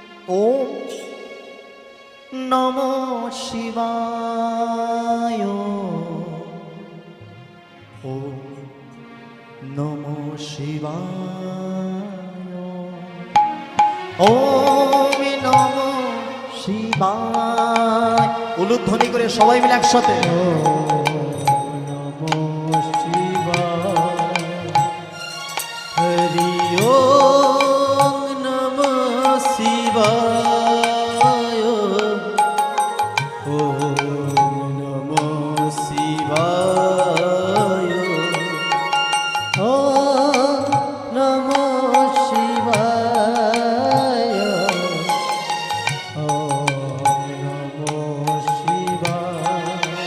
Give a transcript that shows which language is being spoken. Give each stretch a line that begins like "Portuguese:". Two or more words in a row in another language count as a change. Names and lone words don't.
Sanskrit: ওম নমো শিবায় ওম নমো শিবায় ওম নমো শিবায়।
Bangla: উলুধ্বনি করে সবাই মিলে একসাথে
Sanskrit: নমো শিবায় হরি ওম নমো শিবায় ওম নমো শিবায় ওম নমো শিবায় ওম নমো শিবায়।